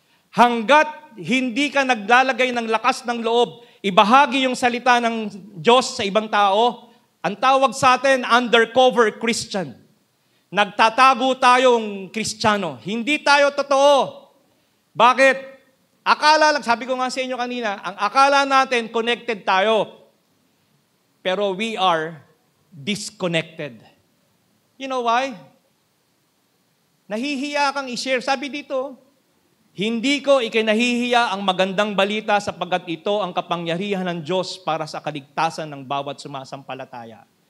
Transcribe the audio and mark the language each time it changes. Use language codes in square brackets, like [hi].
[tl] Hanggat hindi ka naglalagay ng lakas ng loob, ibahagi yung salita ng Diyos sa ibang tao, ang tawag sa atin, undercover Christian. Nagtatago tayong Kristiyano. Hindi tayo totoo. Bakit? Akala lang, sabi ko nga sa inyo kanina, ang akala natin connected tayo. [en] Pero we are disconnected. [tl] You know why? Nahihiya kang i-share. Sabi dito, hindi ko ikinahihiya ang magandang balita sapagkat ito ang kapangyarihan ng Diyos para sa kaligtasan ng bawat sumasampalataya.